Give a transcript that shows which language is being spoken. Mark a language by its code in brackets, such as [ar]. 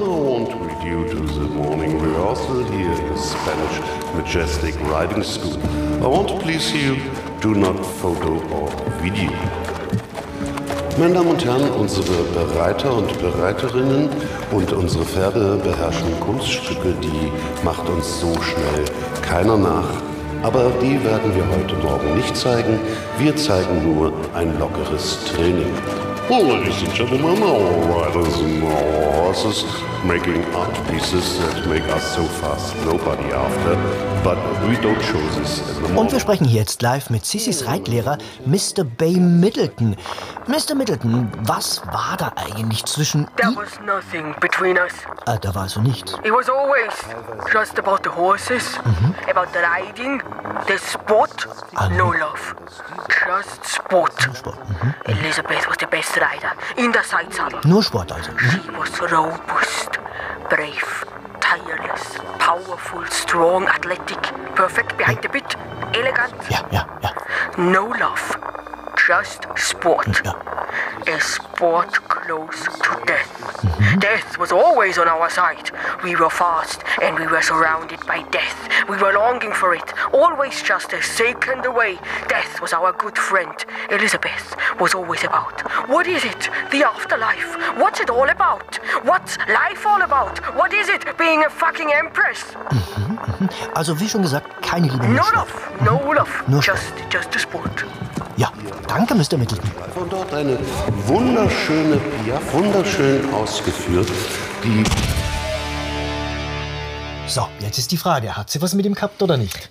[en] I want to read you to the morning rehearsal here in Spanish Majestic Riding School. I want to please you, do not photo or video. [de] Meine Damen und Herren, unsere Bereiter und Bereiterinnen und unsere Pferde beherrschen Kunststücke, die macht uns so schnell keiner nach. Aber die werden wir heute Morgen nicht zeigen. Wir zeigen nur ein lockeres Training. [en] Well, ladies and gentlemen, our riders and our horses making art pieces that make us so fast nobody after. But we don't show this in the morning. [de] Und wir sprechen jetzt live mit Sissys Reitlehrer Mr. Bay Middleton. Mr. Middleton, was war da eigentlich zwischen... [en] There was nothing between us. [de] Da war also nichts. [en] It was always just about the horses, about the riding, the sport, no love. Just sport. Sport. Elizabeth was the best rider in the side saddle. [de] Nur Sport also. [en] She was robust, brave, tireless, powerful, strong, athletic, perfect behind the bit, elegant. No love. Just sport. A sport close to death. Death was always on our side. We were fast and we were surrounded by death. We were longing for it. Always just a second away. Death was our good friend. Elizabeth was always about. What is it? The afterlife. What's it all about? What's life all about? What is it being a fucking empress? [de] Also wie schon gesagt, keine Liebe. [en] No love. No love. Just a sport. [de] Ja, danke, Mr. Middleton. Von dort eine wunderschöne Piaf, wunderschön ausgeführt, die... So, jetzt ist die Frage, hat sie was mit ihm gehabt oder nicht?